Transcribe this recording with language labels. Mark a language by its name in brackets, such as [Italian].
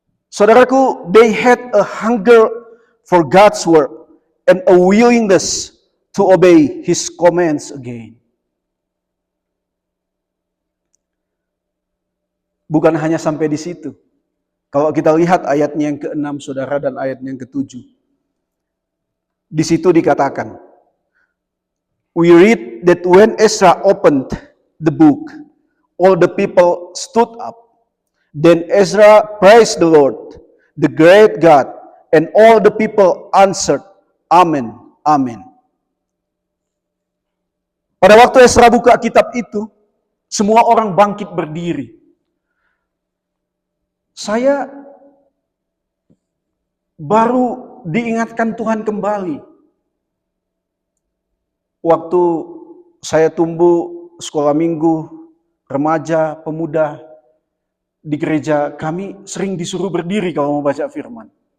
[Indonesian] Saudaraku, [English] they had a hunger for God's word and a willingness to obey His commands again. [Indonesian] Bukan hanya sampai di situ. Kalau kita lihat ayatnya yang ke-6 saudara dan ayatnya yang ke-7. Di situ dikatakan, [English] we read that when Ezra opened the book, all the people stood up. Then Ezra praised the Lord, the great God, and all the people answered, Amen, Amen. [Indonesian] Pada waktu Ezra buka kitab itu, semua orang bangkit berdiri. Saya baru diingatkan Tuhan kembali. Waktu saya tumbuh sekolah minggu, remaja, pemuda, di gereja kami sering disuruh berdiri kalau mau baca firman.